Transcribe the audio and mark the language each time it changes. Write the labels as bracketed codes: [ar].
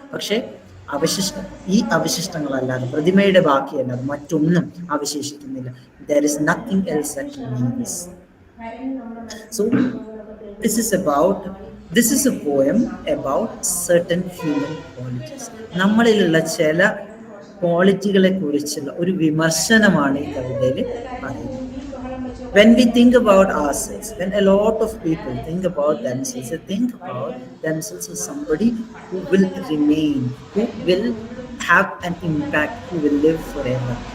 [ml] പക്ഷെ ഈ അവശിഷ്ടങ്ങളല്ലാതെ, പ്രതിമയുടെ ബാക്കിയല്ലാതെ മറ്റൊന്നും അവശേഷിക്കുന്നില്ല. [en] There is nothing else that remains. So this is a poem about certain human qualities. [ml] നമ്മളിലുള്ള ചില ക്വാളിറ്റികളെ കുറിച്ചുള്ള ഒരു വിമർശനമാണ് ഈ കവിതയിൽ പറയുന്നത്. [en] When we think about ourselves, when a lot of people think about themselves, they think about themselves as somebody who will remain, who will have an impact, who will live forever.